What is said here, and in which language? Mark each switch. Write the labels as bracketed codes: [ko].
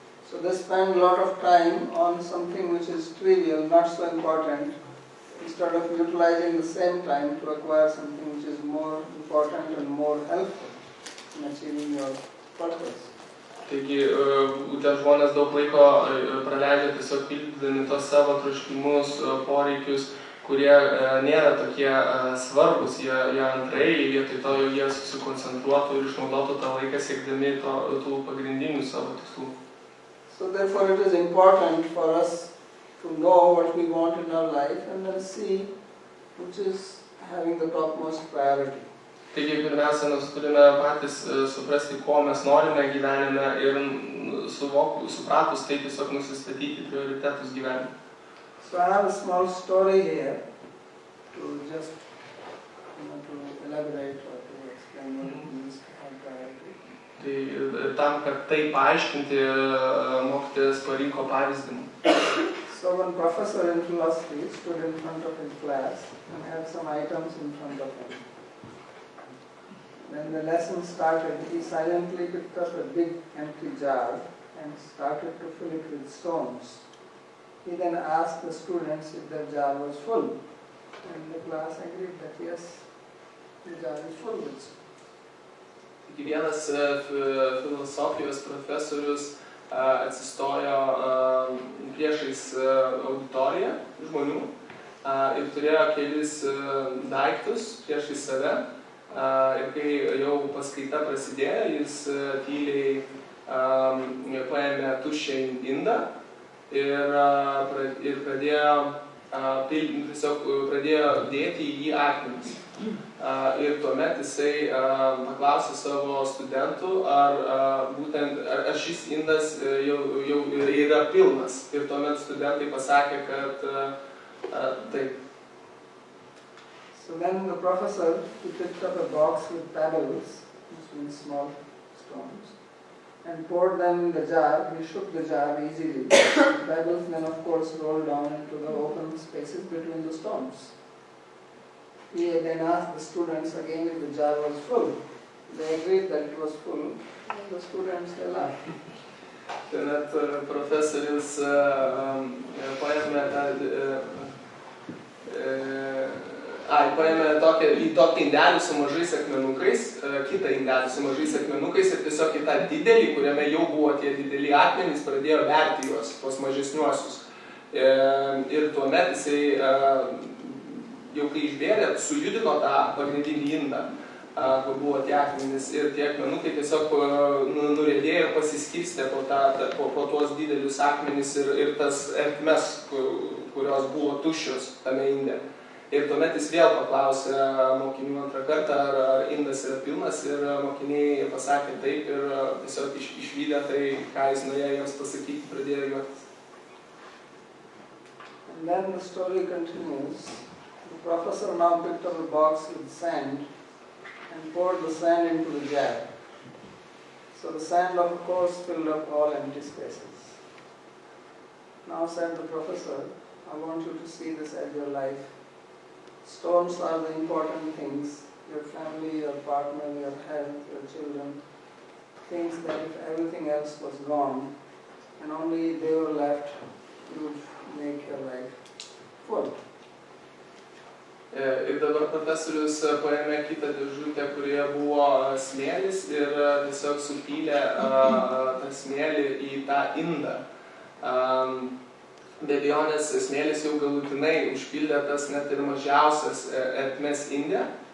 [en] So they spend a lot of time on something which is trivial, not so important, instead of utilizing the same time to acquire something which is more important and more helpful in achieving your purpose. [lt] Taigi, būtent žmonės daug laiko praleidžia tiesiog pildydami tos savo troškimus, poreikius, kurie nėra tokie svarbus, jie antraeiliai, vietoj to jau jie susikoncentruotų ir išnaudotų tą laiką siekdami tų pagrindinių savo tikslų. [en] So therefore it is important for us to know what we want in our life and then see which is having the topmost priority. [lt] Taigi, pirmiausia, mes turime patys suprasti, ko mes norime gyvenime ir supratus tai tiesiog nusistatyti prioritetus gyvenime. [en] So I have a small story here to just to elaborate or to explain what it means to have priority. [lt] Tai tam, kad tai paaiškinti, mokytojas parinko pavyzdį. [en] So one professor in philosophy stood in front of his class and had some items in front of him. When the lesson started, he silently picked up a big empty jar and started to fill it with stones. He then asked the students if the jar was full, and the class agreed that yes, the jar is full with stones. [lt] Vienas filosofijos profesorius atsistojo priešais auditoriją žmonių ir turėjo kelis daiktus priešais save. Ir kai jau paskaita prasidėjo, jis tyliai paėmė tuščią indą ir pradėjo dėti į jį akmenis. Ir tuomet jisai paklausė savo studentų, ar šis indas jau yra pilnas. Ir tuomet studentai pasakė, kad taip. [en] So then the professor, he picked up a box with pebbles, which means small stones, and poured them in the jar. He shook the jar easily. The pebbles then of course rolled down into the open spaces between the stones. He then asked the students again if the jar was full. They agreed that it was full, and the students they laughed. [lt] Tuomet profesorius paėmė tokį indelį su mažais akmenukais, kitą indelį su mažais akmenukais ir tiesiog į tą didelį, kuriame jau buvo tie dideli akmenys, pradėjo verti juos, tuos mažesniuosius. Ir tuomet jisai, jau kai išbėrė, sujudino tą pagrindinį indą, kur buvo tie akmenys ir tie akmenukai tiesiog nuriedėjo ir pasiskirstė po tuos didelius akmenys ir tas ertmes, kurios buvo tuščios tame inde. Ir tuomet jis vėl paklausė mokinių antrą kartą, ar indas yra pilnas, ir mokiniai pasakė taip ir tiesiog išvydę tai, ką jis norėjo jiems pasakyti, pradėjo juoktis. [en] And then the story continues. The professor now picked up a box with sand and poured the sand into the jar. So the sand of course filled up all empty spaces. Now said the professor, I want you to see this as your life. Stones are the important things, your family, your partner, your health, your children, things that if everything else was gone and only they were left, you would make your life full. [lt] Ir dabar profesorius paėmė kitą dėžutę, kurioje buvo smėlis ir tiesiog supylė tą smėlį į tą indą. Be abejonės smėlis jau galutinai užpildė tas net ir mažiausias ertmes inde.